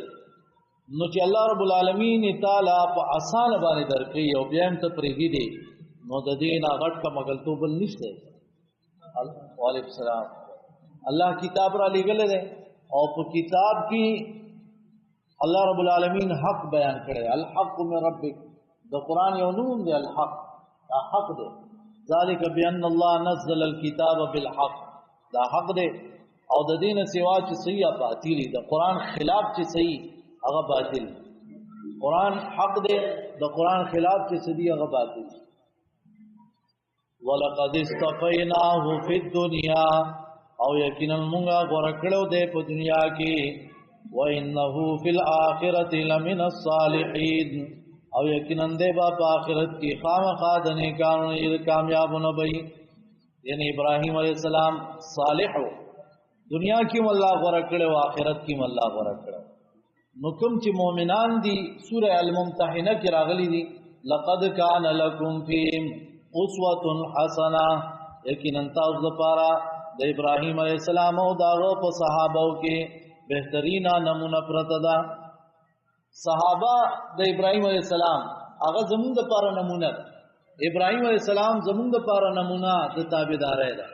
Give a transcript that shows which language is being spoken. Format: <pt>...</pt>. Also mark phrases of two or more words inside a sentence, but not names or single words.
<ps>نو چې الله رب العالمین تعالی په آسان باندې درکړي او بیا هم ته پرېږدي نو د دې نه غټ کمګلتوب بل نشته.</ps> <ar>وعلیکم السلام.</ar> <ps>الله کتاب را لېږلی دی او په کتاب کې الله رب العالمین حق بیان کړی</ps> <ar>الحق من ربک</ar> <ps>د قرآن یو نوم دی الحق دا حق دی</ps> <ar>ذالک بان الله نزل الكتاب بالحق</ar> <ps>دا حق دی او د دین سوا چې صحیح یا باطل د قرآن خلاف چې صحیح هغه باطل قرآن حق دی د قرآن خلاف چې صحیح هغه باطل.</ps> <ar>ولقد استفیناه فی الدنیا</ar> <ps>او یقینا مونږه غوړه کړو دی په دنیا کې</ps> <ar>وَإِنَّهُ فِي الْآخِرَةِ لَمِنَ الصَّالِحِينَ</ar> <ps>او یقینا دې با په آخرت کې خامخا د نیکانو یې کامیاب نه وي. یعنی ابراهیم</ps> <ar>علیه السلام</ar> <ps>صالح دنیا کې الله غوړه کړو آخرت کې الله غوړه کړو. نو کوم چې مؤمنان دي سوره الممتحنه کې راغلي دي</ps> <ar>لقد كان لكم فيهم اسوه حسنه</ar> <ps>یقینا تاسو لپاره د ابراهیم</ps> <ar>علیه السلام</ar> <ps>او داغه په صحابه کې بهترینا نمونه پرته ده. صحابه د ابراهیم</ps> <ar>علیه السلام</ar> <ps>هغه زمونږ لپاره نمونه ده. ابراهیم</ps> <ar>علیه السلام</ar> <ps>زمونږ لپاره نمونه د تابعدارۍ ده.</ps>